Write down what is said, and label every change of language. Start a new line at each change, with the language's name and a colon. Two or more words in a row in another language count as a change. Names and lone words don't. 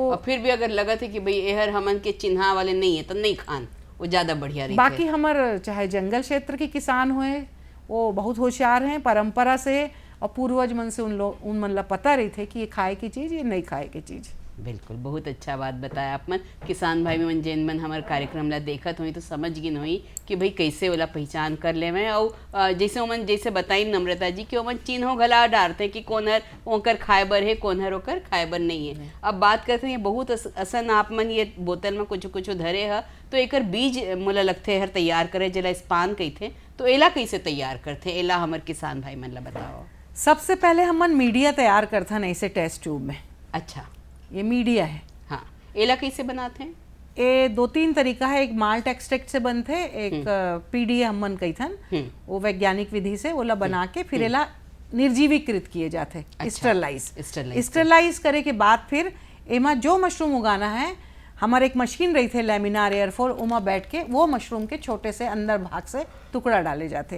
Chhattisgarhi: और फिर भी अगर लगा थे कि भाई एहर हमन के चिन्हा वाले नहीं है तो नहीं खान, वो ज्यादा बढ़िया रही। बाकी हमार चाहे जंगल क्षेत्र के किसान हुए वो बहुत होशियार हैं, परंपरा से और पूर्वज मन से उन मन ला पता रही थे कि ये खाए की चीज, ये नहीं खाए की चीज। बिल्कुल, बहुत अच्छा बात बताया आप मन। किसान भाई मन जेन मन हमारे कार्यक्रम ला देखत हुई तो समझ गिन हुई कि भाई कैसे ओला पहचान कर ले में, और जैसे ओमन जैसे बताई नम्रता जी कि ओमन चिन्हो घला डालते कि कौन हर ओकर खाए बर है कौन हर ओकर खाए बर नहीं है। अब बात करते हैं बहुत असन आप मन ये बोतल में कुछ कुछ धरे है, तो एकर बीज मोला लगते हर तैयार करे जला स्पान कहते, तो एला कैसे तैयार करते, एला हमारे किसान भाई मन ला बताओ। सबसे पहले हमन मीडिया तैयार करथन ऐसे
English: test tube
Chhattisgarhi: में। अच्छा, ये मीडिया है। हाँ, एला कैसे बनाते हैं? ये 2-3 तरीका है, एक
English: malt extract
Chhattisgarhi: से बनते, एक पीडीए हमन कहथन, वो वैज्ञानिक विधि से ओला बना के फिर एला निर्जीवीकृत किए जाते, स्टरलाइज करे के बाद फिर एमा जो मशरूम उगाना है, हमारे एक मशीन रही थे
English: laminar airflow,
Chhattisgarhi: उमा बैठ के वो मशरूम के छोटे से अंदर भाग से टुकड़ा डाले जाते।